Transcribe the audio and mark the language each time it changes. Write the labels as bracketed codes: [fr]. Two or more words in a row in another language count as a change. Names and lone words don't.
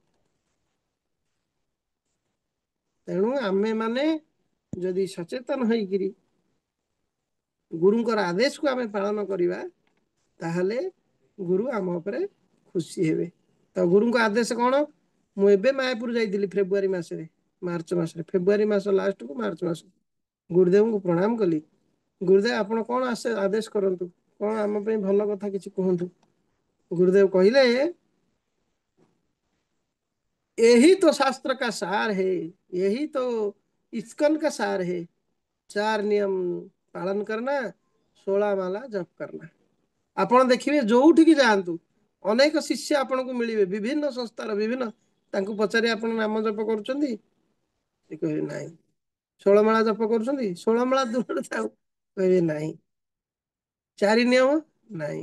[or] ତେଣୁ ଆମେ ମାନେ ଯଦି ସଚେତନ ହେଇକିରି ଗୁରୁଙ୍କର ଆଦେଶକୁ ଆମେ ପାଳନ କରିବା, ତାହେଲେ ଗୁରୁ ଆମ ଉପରେ ଖୁସି ହେବେ। ତ ଗୁରୁଙ୍କ ଆଦେଶ କଣ? ମୁଁ ଏବେ ମାୟାପୁର ଯାଇଥିଲି ଫେବୃଆରୀ ମାସରେ, ମାର୍ଚ୍ଚ ମାସରେ, ଫେବୃଆରୀ ମାସ ଲାଷ୍ଟକୁ ମାର୍ଚ୍ଚ ମାସ, ଗୁରୁଦେବଙ୍କୁ ପ୍ରଣାମ କଲି। ଗୁରୁଦେବ ଆପଣ କଣ ଆଦେଶ କରନ୍ତୁ, କଣ ଆମ ପାଇଁ ଭଲ କଥା କିଛି କୁହନ୍ତୁ। ଗୁରୁଦେବ କହିଲେ, [hi] यही तो शास्त्र का सार है, यही तो इस्कन का सार है, 4 नियम पालन करना, 16 माला जप करना। [or] ଆପଣ ଦେଖିବେ ଯୋଉଠିକି ଯାଆନ୍ତୁ ଅନେକ ଶିଷ୍ୟ ଆପଣଙ୍କୁ ମିଳିବେ, ବିଭିନ୍ନ ସଂସ୍ଥାର ବିଭିନ୍ନ, ତାଙ୍କୁ ପଚାରି ଆପଣ ନାମ ଜପ କରୁଛନ୍ତି? ସେ କହିବେ ନାହିଁ। 16 ମାଳା ଜପ କରୁଛନ୍ତି? 16 ମାଳା ଦୂରରେ ଥାଉ, କହିବେ ନାହିଁ। 4 ନିୟମ? ନାହିଁ।